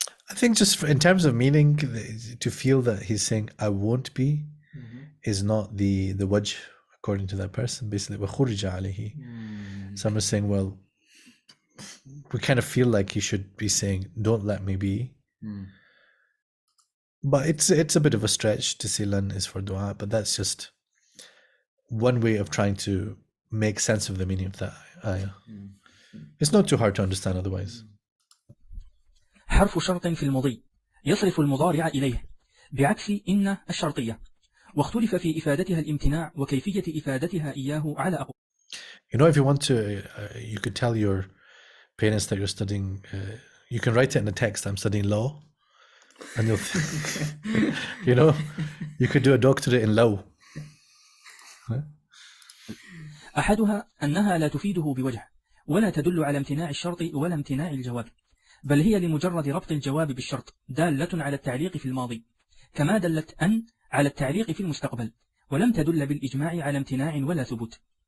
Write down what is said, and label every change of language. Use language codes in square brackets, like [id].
[en] I think just in terms of meaning, to feel that he's saying I won't be is not the wajh according to that person. Basically, [ar] وَخُرِجَ عَلَيْهِ. [en] Some are saying, well, we kind of feel like he should be saying, don't let me be. But it's a bit of a stretch to say lan is for dua, but that's just one way of trying to make sense of the meaning of that ayah. It's not too hard to understand otherwise. [ar] حرف شرط في المضي يصرف المضارع إليه بعكس إن الشرطية، واختلف في إفادتها الامتناع وكيفية إفادتها إياه على أقوال. [en] You know, if you want to, you could tell your parents that you're studying, you can write it in the text, I'm studying law. And you'll, you know, you could do a doctorate in law. [ar] أحدها أنها لا تفيده بوجه، ولا تدل على امتناع الشرط ولا امتناع الجواب، بل هي لمجرد ربط الجواب بالشرط دالة على التعليق في الماضي، كما دلت أن على التعليق في المستقبل، ولم تدل بالإجماع على امتناع ولا ثبوت.